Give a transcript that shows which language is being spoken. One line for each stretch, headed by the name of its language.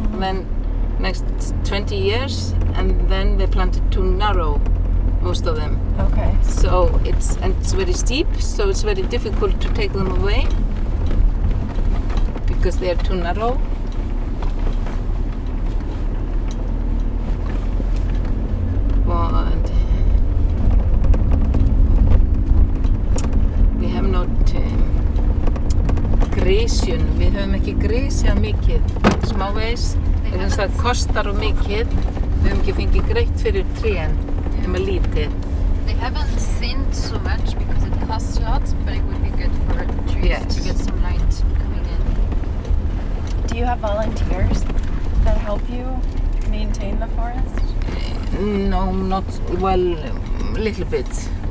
English: Then next 20 years, and then they planted too narrow, most of them. Okay. So it's very steep, so it's very difficult to take them away because they are too narrow. But we have not
Icelandic: gresjun, við höfum ekki gresjað mikið smávegis. Það kostar of mikið. Við höfum ekki fengið greitt fyrir trén nema lítið.
English: They haven't thinned so much because it costs a lot, but it would be good for trees to get some light coming in. Do you have volunteers that help you maintain the forest? No, not well, little bit.